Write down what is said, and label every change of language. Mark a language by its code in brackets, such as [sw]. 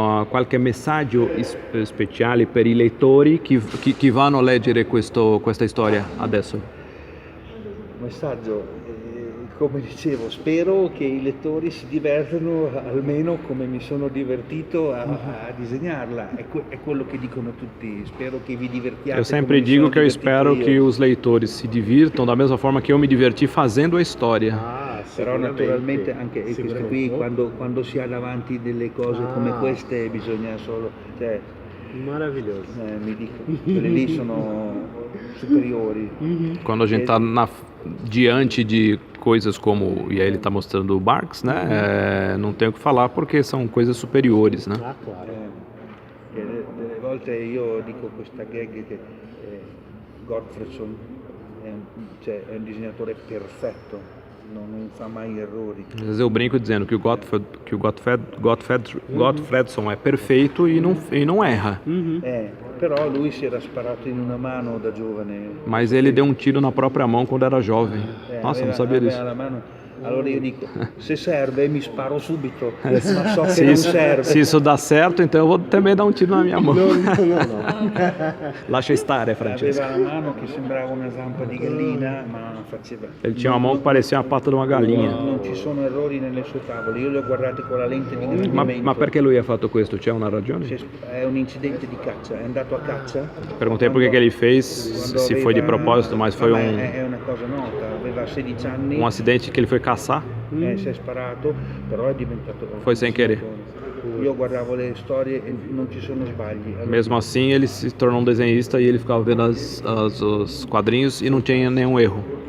[it] Qualche messaggio speciale per i lettori che vanno a leggere questa storia adesso? Messaggio, come dicevo, spero che i lettori si divertano almeno come mi sono divertito a disegnarla, è quello che dicono tutti, spero che vi divertiate. [pt] Eu sempre digo que eu espero que os leitores se divirtam da mesma forma que eu me diverti fazendo a história. [it] Però naturalmente anche questo qui, quando si ha davanti delle cose come queste, bisogna solo... [pt] Maravilhoso. [it] Mi dico, quelle lì sono superiori. [pt] Quando a gente está diante de coisas como, e aí ele está mostrando o Barks, né? Não tem o que falar porque são coisas superiores, né? Ah, claro. [it] Delle volte io dico questa gag che Gottfredson è un disegnatore perfetto, non fa mai errori. [pt] Às vezes eu brinco dizendo que o Gottfredson é perfeito e não erra. [it] Però lui si era sparato in una mano da giovane. [pt] Mas ele deu um tiro na própria mão quando era jovem. Nossa, não sabia disso. [it] La mano. Allora io dico, se serve mi sparo subito, ma so che non serve. [pt] Se isso dá certo, então eu vou também dar um tiro na minha mão. Não. [it] Lascia stare, Francesco. Aveva la mano che sembrava una zampa di gallina, ma faceva... Ele tinha uma mão que parecia uma pata de uma galinha. Non ci sono errori nelle sue tavole, io le ho guardate con la lente di ingrandimento. Ma perché lui ha fatto questo? C'è una ragione? È un incidente di caccia, è andato a caccia. [pt] Perguntei por que ele fez, se foi de propósito, mas foi [it] È una cosa nota, aveva 16 anni. [pt] um acidente que ele foi caçar. [it] Si è sparato, però è diventato... [pt] Foi sem querer. [it] Io guardavo le storie e non ci sono sbagli. Allora, [pt] Mesmo assim, ele se tornou um desenhista e ele ficava vendo os quadrinhos e não tinha nenhum erro.